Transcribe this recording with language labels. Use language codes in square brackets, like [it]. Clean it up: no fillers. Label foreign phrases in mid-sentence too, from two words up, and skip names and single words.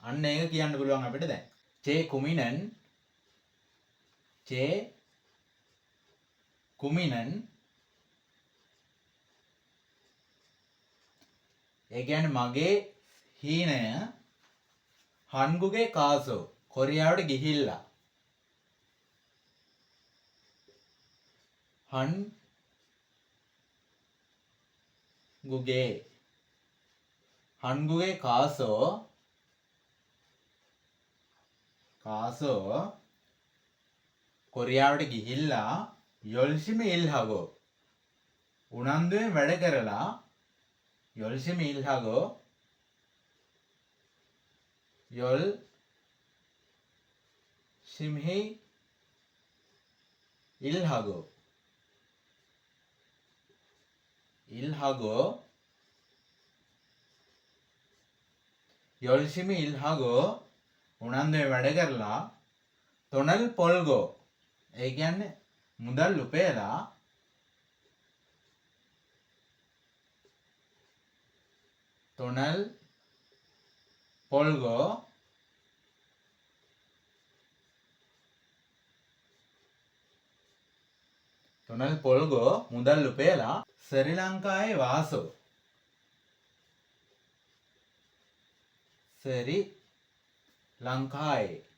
[si] අන්න ඒක කියන්න පුළුවන් අපිට දැන්. කුමිනන් ඒ කියන්නේ මගේ හීනය [ko] 한국에 가서 [si] කොරියාවට ගිහිල්ලා [ko] 한국에 한국에 가서 [si] කොරියාවට ගිහිල්ලා [ko] 열심히 일하고 [si] උනන්දුවෙන් වැඩ කරලා [ko] 열심히 일하고 열심히 일하고 열심히 일하고 [si] උනන්දුවෙන් වැඩ කරලා [ko] 돈을 벌고 [si] ඒ කියන්නේ මුදල් උපයලා [ko] 돈을 벌고 [si] මුදල් උපයලා ශ්‍රී ලංකාවේ වාසෝ ශ්‍රී ලංකාවේ